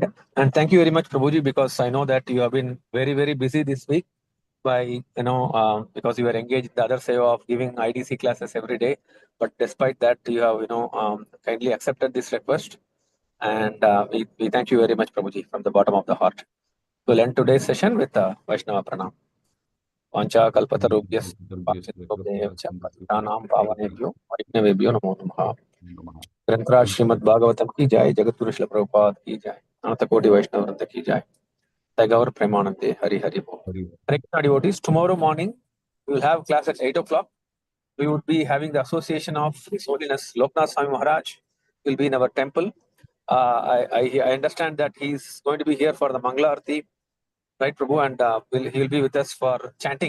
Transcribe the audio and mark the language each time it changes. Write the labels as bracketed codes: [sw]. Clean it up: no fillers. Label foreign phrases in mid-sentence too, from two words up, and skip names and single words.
[en] And thank you very much, Prabhuji, because I know that you have been very, very busy this week by, because you were engaged in the other side of giving IDC classes every day. But despite that, you have, kindly accepted this request. And we thank you very much, Prabhuji, from the bottom of the heart. We'll end today's session with Vaishnava Pranam. [sa] वाञ्छा कल्पतरुभ्यः पावनेभ्यो वैष्णवेभ्यो नमो नमः. [hi] ग्रंथराज श्रीमद् भागवतम की जाय, जगतगुरु श्रील प्रभुपाद की जाय, अनंत कोटि वैष्णव वृंद की जाय, [bn] ঠাকুর প্রেমানন্দে, হরি হরি বোল. [en] Hare Krishna devotees, tomorrow morning we will have class at 8 o'clock. We would be having the association of His Holiness Loknath Swami Maharaj. Will be in our temple. I understand that he is going to be here for the Mangala Arati, right, Prabhu, and he will be with us for chanting.